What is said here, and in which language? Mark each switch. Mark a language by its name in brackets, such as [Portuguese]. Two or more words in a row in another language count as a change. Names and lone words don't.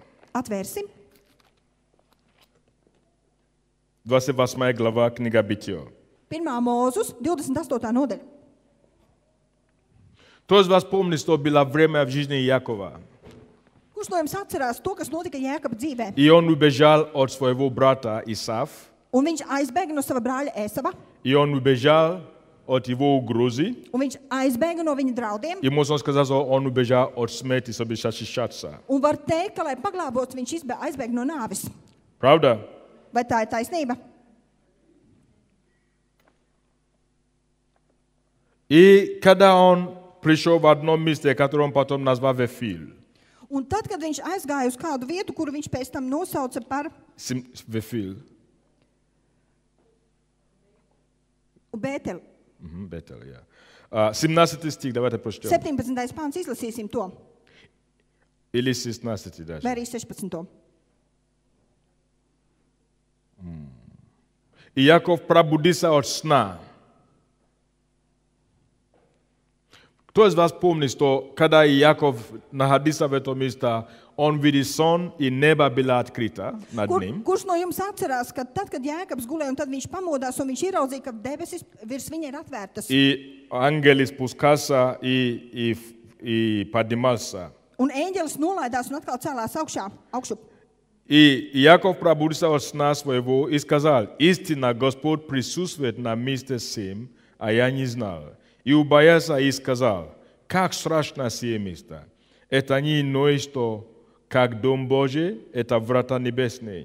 [Latvian] Atvērsim. [Russian] 28 глава, книга Бытия. [Latvian] 1. Mūzus, 28. nodaļa. [Russian] Кто из вас помнит, что было время в жизни Якова? [Latvian] Kurš no jums atcerās to, kas notika Jēkaba dzīvē? [Russian] И он убежал от своего брата Исав, [Latvian] Un viņš aizbēga no sava brāļa Esava, [Russian] и он убежал от его угрозы, [Latvian] un viņš aizbēga no viņa draudiem. [Russian] и можно сказать, что он убежал от смерти, чтобы защищаться. [Latvian] Un var teikt, ka, lai paglābotu, viņš aizbēga no nāvis. [Russian] Правда? [Latvian] Vai tā ir taisnība? [Russian] И когда он пришел в одно место, которое он потом назвал Вифиль, [Latvian] Un tad, kad viņš aizgāja uz kādu vietu, kuru viņš pēc tam nosauca par [Russian] Вифиль, [Latvian] Bēteli. [Russian] Бетел, я. 17 стих, давайте прочтем. [Latvian] 17. pāns, izlasīsim to, [Russian] Или 16 даже. [Latvian] vai arī 16. [Russian] И Яков пробудился от сна. Кто из вас помнит, что когда Яков находился в этом месте, он видел сон, и небо было открыто над ним? [Latvian] Kurš no jums atcerās, ka tad, kad Jēkabs gulēja, un tad viņš pamodās, un viņš ieraudzīja, ka debesis virs viņa ir atvērtas, [Russian] И ангел спускался и поднимался. [Latvian] Un eņģelis nolaidās un atkal cēlās augšup. [Russian] И Яков пробудился сна своего и сказал: «Истинно Господь присутствует на месте сем, а я не знал». И убоялся и сказал: «Как страшно сие место! Это не иное, что как дом Божий, это врата небесные».